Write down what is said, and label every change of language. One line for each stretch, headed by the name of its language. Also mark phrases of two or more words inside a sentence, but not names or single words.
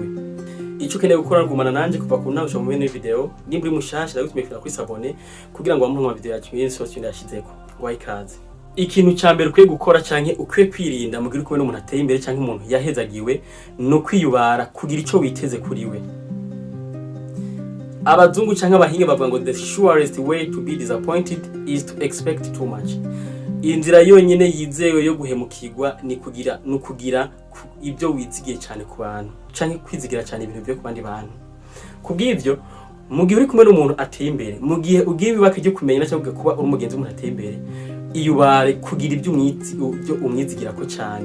Rundi: Ico keneye gukora ngumana nanje kuva ku nawe mu video nimba uri mushasha ndagutumira kuri sabone kugira ngo bamuhe ama video yacu yose yashizeko wayikaze. Ikintu cyambere ukwiye gukora canke ukwiye kwirinda mugira uko n'umuntu ateye imbere canke umuntu yahezagiwe no kwiyubara kugira ico witeze kuri we. Abazungu canke abahinga bavuga ngo
English: the surest way to be disappointed is to expect too much.
Rundi: Inzira yonyene yizewe yo guhemukirwa ni kugira ibyo wizigiye cyane ku bantu canke kwizigira cyane ibintu byo ku bandi bantu. Kubw'ivyo mugihe uri kumwe n'umuntu ateye imbere mugihe ugiye bibaka cyo kumenya cyangwa kuba uri umugenzi w'umuntu ateye imbere iyubare kugira ibyo umwizigira ko cyane.